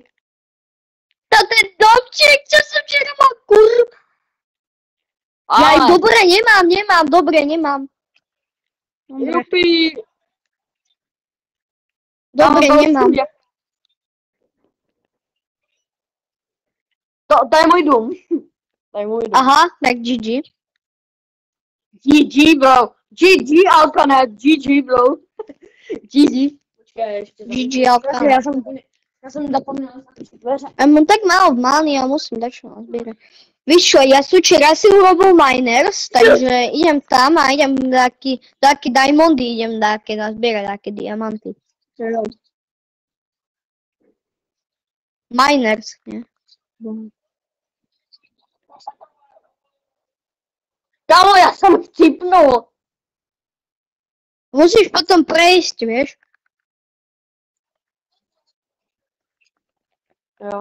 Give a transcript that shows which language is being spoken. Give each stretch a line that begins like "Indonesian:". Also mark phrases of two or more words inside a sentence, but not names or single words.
Slovak: To ten domček, čo som včera mal Ja dobre, nemám. Dobre. Jupi. Dobre, nemám.
Czech: To je můj dům. Aha, tak GG.
English: GG, bro. GG, Alkane. GG, bro.
Czech: GG. Počkej, ještě.
English: GG, Alkane.
Czech: Já jsem zapomněl zaklíčit dveře.
Slovak: Ja mám tak málo v mány, ja musím dať čo nazbierať.
Czech: Víš čo,
Slovak: ja včera si urobil miners, takže idem tam a idem taký diamondy, idem nazbierať také diamanty. Miners, nie?
Czech: Kámo, já jsem chcípnul.
Slovak: Musíš potom prejsť, vieš?
Czech: Jo.